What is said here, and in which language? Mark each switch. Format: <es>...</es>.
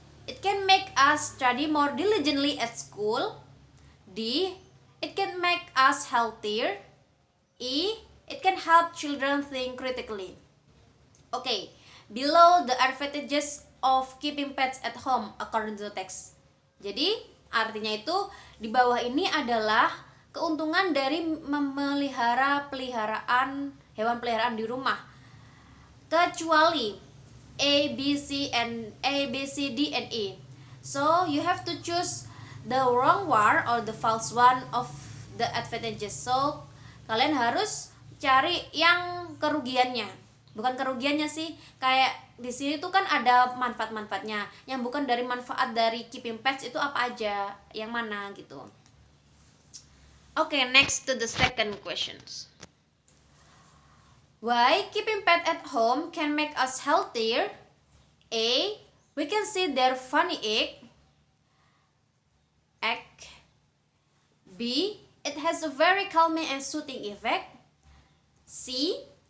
<en>It can make us study more diligently at school. D. It can make us healthier. E. It can help children think critically. Okay, below the advantages of keeping pets at home according to the text.</en> <id>Jadi, artinya itu di bawah ini adalah keuntungan dari memelihara hewan peliharaan di rumah. Kecuali A, B, C, D, and E.</id> <en>So, you have to choose the wrong one or the false one of the advantages.</en> <id>So, kalian harus cari yang kerugiannya. Bukan kerugiannya sih, kayak di sini tuh kan ada manfaat-manfaatnya. Yang bukan dari manfaat dari keeping pets itu apa aja, yang mana gitu.</id> <en>Okay, next to the second questions. Why keeping pet at home can make us healthier? A. We can see their funny egg. B. It has a very calming and soothing effect. C.</en>